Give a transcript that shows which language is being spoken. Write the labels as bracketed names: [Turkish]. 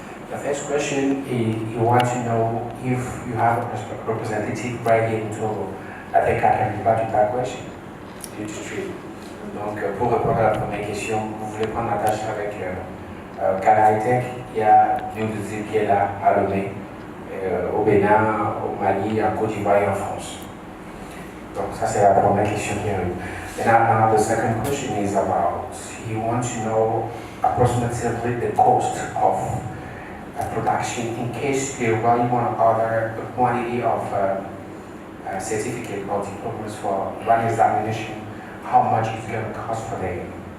[English] The first question is, you want to know if you have a representative right here in Togo. I think I can revert to that question. [French] Du district. Donc, pour répondre à la première question, vous voulez prendre la tâche avec Cartes, il y a une deuxième qui est là à Lomé, au Bénin, au Mali, en Côte d'Ivoire et en France. Donc, ça c'est la première question qui arrive. [English] And now the second question is about, you want to know approximately the cost of production in case you really want to order a quantity of certificate or diplomas for one examination, how much it's going to cost for them?